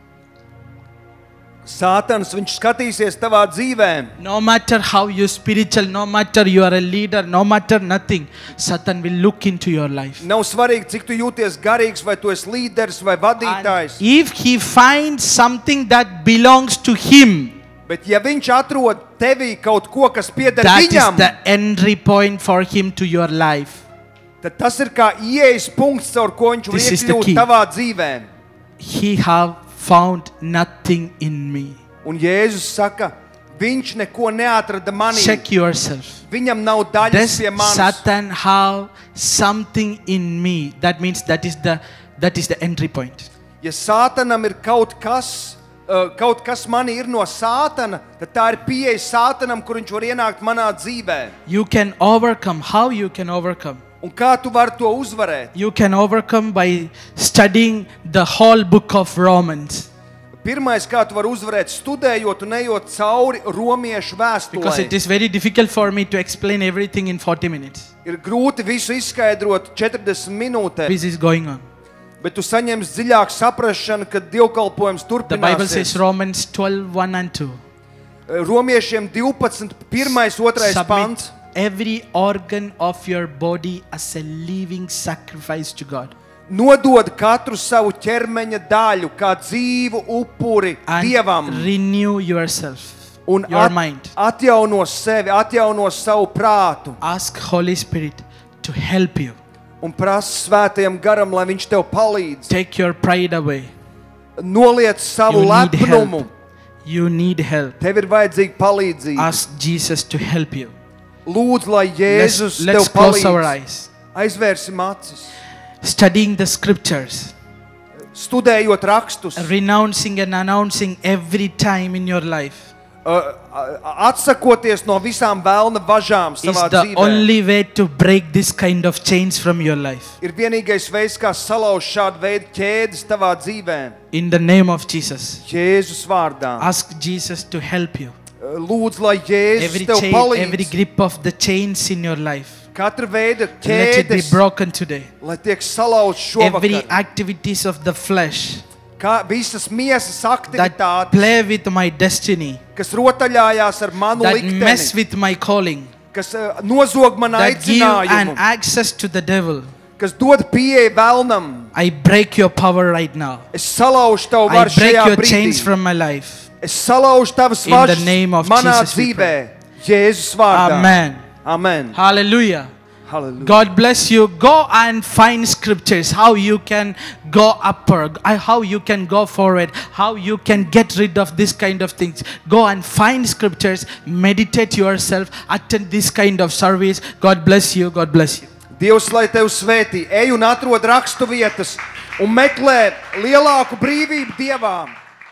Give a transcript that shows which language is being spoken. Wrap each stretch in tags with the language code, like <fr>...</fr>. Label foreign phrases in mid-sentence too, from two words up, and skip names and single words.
<lv>Sātans, viņš skatīsies tavā dzīvē.</lv> <en>No matter how you spiritual, no matter you are a leader, no matter nothing, Satan will look into your life.</en> <lv>Nav svarīgi, cik tu jūties garīgs, vai tu esi līderis vai</lv> <en>And</en> <lv>vadītājs.</lv> <en>if he finds something that belongs to him,</en> <lv>Bet ja viņš atrod tevī kaut ko, kas pieder</lv> <en>that is</en> <lv>viņam,</lv> <en>the entry point for him to your life.</en> <lv>tad tas ir kā ieejas punkts, caur ko viņš var</lv> <en>This is the</en> <lv>iekļūt</lv> <en>key.</en> <lv>tavā dzīvē.</lv> <en>He have found nothing in me.</en> <lv>Un Jēzus saka, viņš neko neatrada manī.</lv> <en>Check yourself.</en> <lv>Viņam nav daļas</lv> <en>Does</en> <lv>pie manis.</lv> <en>Satan have something in me? That means that is the entry point.</en> <lv>Ja Sātanam ir kaut kas manī ir no Sātana, tad tā ir pieeja Sātanam, kur viņš var ienākt manā dzīvē.</lv> <en>You can overcome. How you can overcome?</en> <lv>Un kā tu vari to uzvarēt?</lv> <en>You can overcome by studying the whole book of Romans.</en> <lv>Pirmais, kā tu vari uzvarēt, studējot un ejot cauri romiešu</lv> <en>Because it</en> <lv>vēstulē.</lv> <en>is very difficult for me to explain everything in 40 minutes.</en> <lv>Ir grūti visu izskaidrot 40 minūtēs,</lv> <en>This is going on.</en> <lv>bet tu saņemsi dziļāku saprašanu, kad dievkalpojums</lv> <en>The Bible says</en> <lv>turpināsies.</lv> <en>Romans 12, 1 and 2.</en> <lv>Romiešiem 12, 1, 2</lv> <en>Submit</en> <lv>pants.</lv> <en>every organ of your body as a living sacrifice to God.</en> <lv>Nodod katru savu ķermeņa daļu kā dzīvu upuri</lv> <en>And</en> <lv>Dievam</lv> <en>renew yourself,</en> <lv>un</lv> <en>your mind.</en> <lv>atjauno sevi, atjauno savu prātu</lv> <en>Ask Holy Spirit to help you.</en> <lv>un prasa svētajam garam, lai viņš tev palīdz.</lv> <en>Take your pride away.</en> <lv>Noliec savu</lv> <en>You need</en> <lv>lepnumu.</lv> <en>help. You need help.</en> <lv>Tev ir vajadzīga palīdzība.</lv> <en>Ask Jesus to help you.</en> <lv>Lūdzu, lai Jēzus</lv> <en>Let's</en> <lv>tev</lv> <en>close our</en> <lv>palīdz.</lv> <en>eyes.</en> <lv>Aizvērsim acis.</lv> <en>Studying the scriptures,</en> <lv>Studējot rakstus,</lv> <en>renouncing and announcing every time in your life</en> <lv>atsakoties no visām vēlna važām</lv> <en>is</en> <lv>savā</lv> <en>the</en> <lv>dzīvē.</lv> <en>only way to break this kind of chains from your life.</en> <lv>Ir vienīgais veids, kā salauzt šādu veidu ķēdes tavā dzīvē.</lv> <en>In the name of Jesus,</en> <lv>Jēzus vārdā.</lv> <en>ask Jesus to help you.</en> <lv>Lūdzu, lai Jēzus</lv> <en>Every</en> <lv>tev</lv> <en>chain, every</en> <lv>palīdz.</lv> <en>grip of the chains in your life,</en> <lv>Katra veida</lv> <en>let it be</en> <lv>ķēdes,</lv> <en>broken today.</en> <lv>lai tiek salauzts</lv> <en>Every</en> <lv>šovakar.</lv> <en>activities of the flesh</en> <lv>Kā visas miesas</lv> <en>that</en> <lv>aktivitātes,</lv> <en>play with my destiny,</en> <lv>kas rotaļājās ar manu</lv> <en>that mess</en> <lv>likteni,</lv> <en>with my calling,</en> <lv>kas nozog man</lv> <en>that give an</en> <lv>aicinājumu,</lv> <en>access to the devil,</en> <lv>kas dod pieeja vēlnam.</lv> <en>I break your power right now.</en> <lv>Es salaužu tavu</lv> <en>I</en> <lv>varu</lv> <en>break</en> <lv>šajā</lv> <en>your chains</en> <lv>brīdī.</lv> <en>from my life.</en> <lv>Es salaužu tavas</lv> <en>In the</en> <lv>važas</lv> <en>name of</en> <lv>manā</lv> <en>Jesus we</en> <lv>dzīvē. Jēzus vārdā.</lv> <en>Amen. Amen. Hallelujah. Hallelujah. God bless you. Go and find scriptures how you can go upper, how you can go forward, how you can get rid of this kind of things. Go and find scriptures, meditate yourself, attend this kind of service. God bless you. God bless you.</en> <lv>Dievs, lai tev svētī, ej un atrod rakstu vietas un meklē lielāku brīvību Dievām.</lv>